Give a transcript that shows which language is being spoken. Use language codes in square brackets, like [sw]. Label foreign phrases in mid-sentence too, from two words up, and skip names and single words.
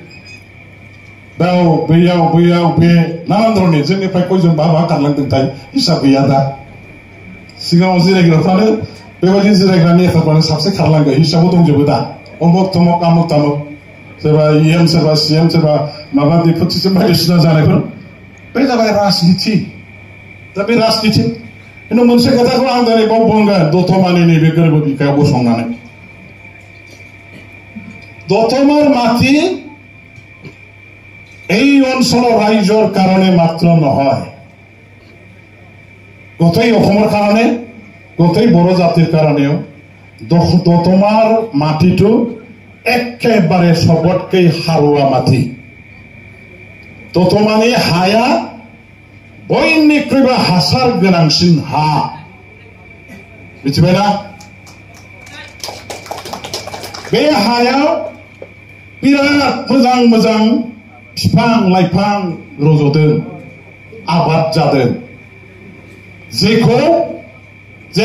[brx] बैयाव बे नानान्द्रनि जोंनिफ्राय कयजन बाबा खारलांदोंथाय हिसाब गैया दा सिगाङाव जिरायग्राफ्रानो बेबायदि जिरायग्रा नेताफ्रानो साबसे खारलांगोन हिसाबाव दंजोबो दा अमुक तमुक आमुक तामुक सोरबा EM सोरबा CM सोरबा माबा डिपुटिसिम बायदिसिना जानायफोर बे जाबाय राजनिति दा बे राजनिति खिन्थु मोनसे खोथाखौ आं दिनै बाव बुंगोन दतमानि बे गोरबो बिखायाव गसंनानै [as] दतमार माटी এই অঞ্চলৰ ৰাইজৰ কাৰণে মাত্ৰ নহয় গোটেই অসমৰ কাৰণে গোটেই বড়ো জাতিৰ কাৰণেও দতমাৰ মাটিটো একেবাৰে সবতকে হাৰুৱা মাটি [brx] দতমানি হায়া बयनिख्रुइबो हासार गोनांसिन हा मिथिबायना बे हायाव बिराद मोजां मोजां बिफां लाइफां रज'दों आबाद जादों जेखौ जे